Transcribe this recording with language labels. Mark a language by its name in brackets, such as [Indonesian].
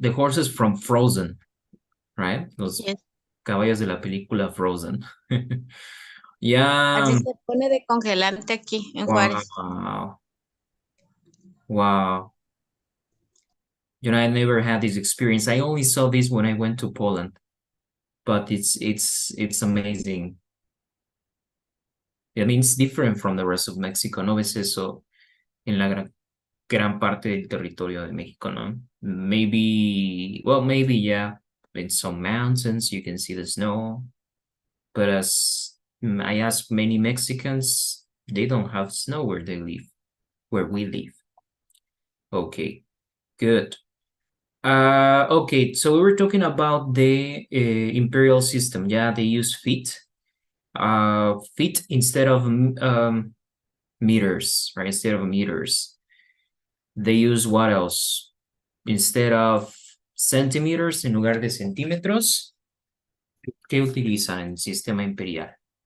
[English] The horses from Frozen, right? [Spanish] Los [English] Yes. [Spanish] caballos de la película Frozen. [English] Yeah. [Spanish] Así se pone de congelante aquí en Juárez. [English] Wow. Wow. You know, I never had this experience. I only saw this when I went to Poland, but it's amazing. I mean, it's different from the rest of Mexico. [Spanish] No ves eso en la gran parte del territorio de México, ¿no? [English] Maybe, well, maybe, yeah, in some mountains you can see the snow, but as I ask many Mexicans, they don't have snow where they live, where we live. Okay, good. Okay, so we were talking about the imperial system. Yeah, they use feet. Feet instead of meters, right? Instead of meters. They use what else? Instead of centimeters, [Spanish] en lugar de centímetros, ¿qué utilizan en el sistema imperial?